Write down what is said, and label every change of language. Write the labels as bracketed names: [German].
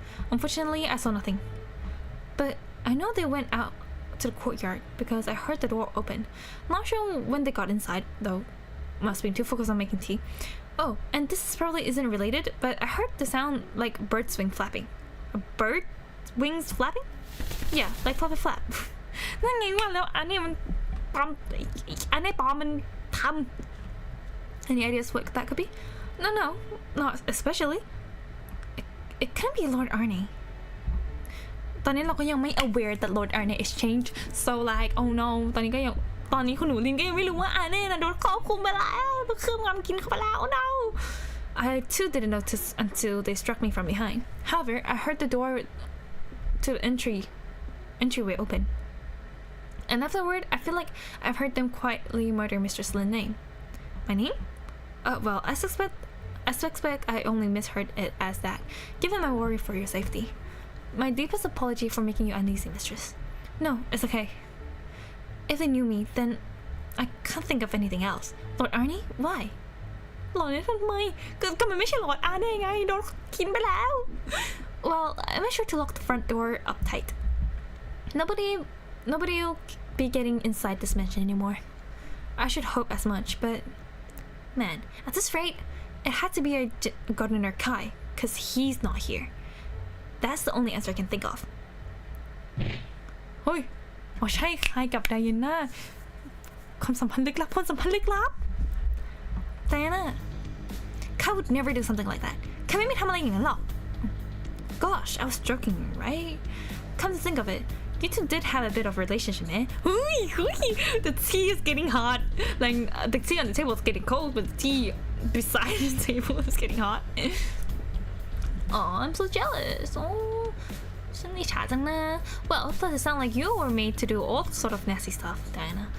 [English] Unfortunately, I saw nothing. But I know they went out to the courtyard because I heard the door open. Not sure when they got inside, though. Must be too focused on making tea. Oh, and this probably isn't related, but I heard the sound like bird wing flapping. A bird wings flapping? Yeah, like flap flap. [Thai] นั่นไงว่าแล้วอันนี้มันปลอมอันนี้ปลอมมันทำ [English] Any ideas what that could be? No, not especially. It can't be Lord Arne. [Thai] ตอนนี้เราก็ยังไม่ [English] aware that Lord Arne is changed, so like oh no [Thai] ตอนนี้คุณหนูลินก็ยังไม่รู้ว่าอาเน่นะโดนครอบคุมไปแล้วโดนเครื่องงำกินเข้าไปแล้ว [English] oh no I too didn't notice until they struck me from behind. However, I heard the door to the entryway open, and afterward I feel like I've heard them quietly mutter Mistress Lin's name. My name? Well, I suspect I only misheard it as that, given my worry for your safety. My deepest apology for making you uneasy, Mistress. No, it's okay. If they knew me, then I can't think of anything else. Lord Arne? Why? [Thai] หลอนนี่ทำไมก็มันไม่ใช่ Lord Arne ไงโดนกินไปแล้ว [English] Well, I made sure to lock the front door up tight. Nobody'll be getting inside this mansion anymore. I should hope as much, but man, at this rate, it had to be our gardener Kai, cause he's not here. That's the only answer I can think of. [Thai] เฮ้ยอ๋อใช่คล้ายกับไดอาน่าความสัมพันธ์ลึกลับไดอาน่า [English] Kai would never do something like that [Thai] แค่ไม่ทำอะไรอย่างนั้นหรอก [English] Gosh, I was joking, right? Come to think of it, you two did have a bit of relationship, eh? The tea is getting hot. Like the tea on the table is getting cold, but the tea beside the table is getting hot. Oh, I'm so jealous. Oh, [Thai] ฉันอิจฉาจังนะ [English] Well, does it sound like you were made to do all sort of nasty stuff, Diana?